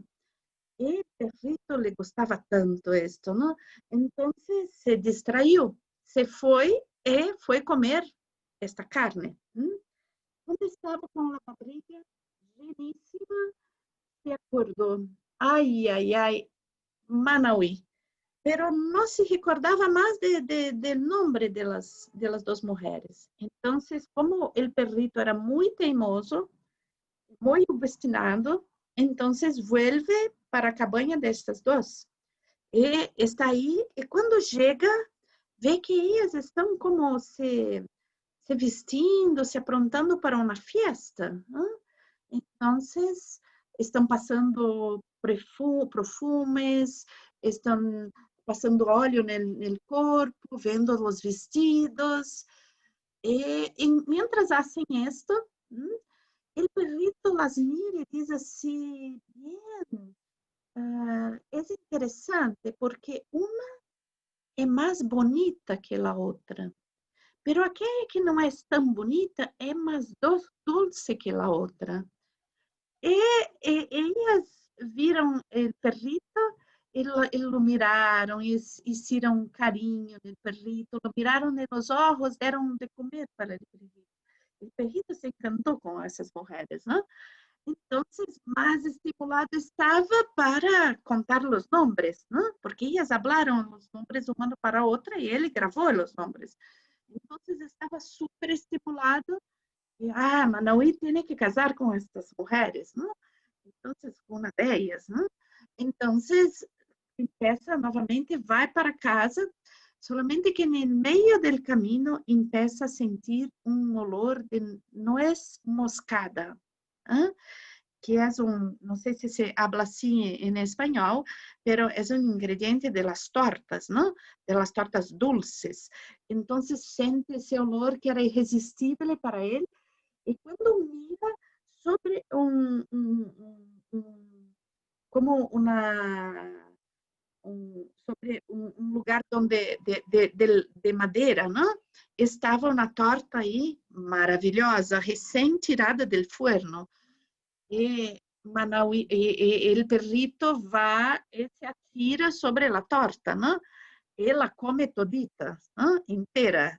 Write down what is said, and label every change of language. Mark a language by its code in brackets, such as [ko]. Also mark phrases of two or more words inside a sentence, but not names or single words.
[pt] E o perrito le gostava tanto isto, não? Então, se distraiu, se foi e foi comer esta carne. Quando estava com a barriga lleníssima, se acordou. Ai, ai, ai, Manauí. [es] Pero no se recordaba más del nombre de las dos mujeres. Entonces, como el perrito era muy teimoso, muy obstinado, entonces vuelve para a cabaña de estas dos. [pt] E está aí, e quando chega, vê que elas estão como se vestindo, se aprontando para uma fiesta. Então, estão passando perfumes, estão passando óleo no corpo, vendo os vestidos. [es] E mientras hacen esto, el perrito las mira y dice así, bien, es interesante porque una es más bonita que la otra, pero aquella que no es tan bonita es más dulce que la otra. [pt] E ellas viram o perrito e lo miraram, e hicieron carinho no perrito, lo miraram nos olhos, deram de comer para o perrito. O perrito se encantou com essas mulheres, não? Então, mais estimulado estava para contar os nomes, não? Porque elas falaram os nomes uma para outra e ele gravou os nomes. Então, estava super estimulado. Manauí tem que casar com estas mulheres, não? Então, uma delas, não? Então, empieza novamente, vai para casa, [es] solamente que [pt] no meio do caminho [es] empieza a sentir olor de nuez moscada, [pt] que é não sei se [es] se habla [pt] assim em espanhol, pero é ingrediente [es] de las tortas, [pt] não? [es] De las tortas dulces. [pt] Então, sente esse olor que era irresistível para ele, e quando mira sobre como sobre lugar donde de madeira, não? Estava uma torta aí maravilhosa, recém-tirada do forno. E Manauí, e o perrito vai e se atira sobre a torta, não? Ela come todita, não? Inteira.